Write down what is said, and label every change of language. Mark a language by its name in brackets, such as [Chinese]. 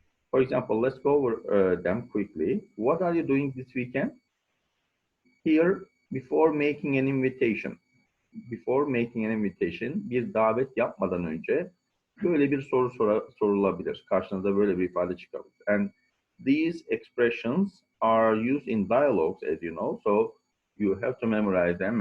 [English] For example, let's go over them quickly. What are you doing this weekend? Here, before making an invitation, [Turkish] bir davet yapmadan önce böyle bir soru sorulabilir. Karşınıza böyle bir ifade çıkabilir. [English] And these expressions are used in dialogues, as you know, so you have to memorize them.